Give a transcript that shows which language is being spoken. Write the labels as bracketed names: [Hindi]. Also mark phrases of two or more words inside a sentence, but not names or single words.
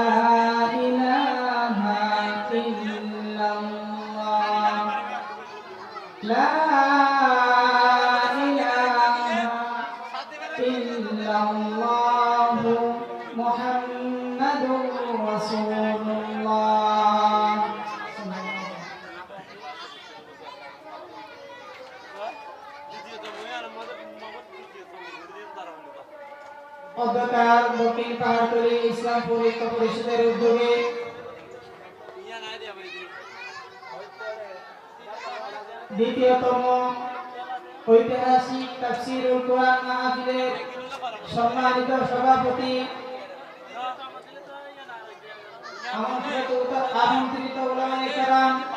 [Arabic] الہ الا اللہ لا الہ الا اللہ محمد رسول اللہ [Bangla] অধ্যকার দক্ষিণ পাহাড়তলী ইসলামপুর ঐক্য পরিষদের উদ্যোগে দ্বিতীয়তম ঐতিহাসিক তাফসীরুল কোরআন মাহফিলের সম্মানিত সভাপতি আমন্ত্রিত উলামায়ে কেরাম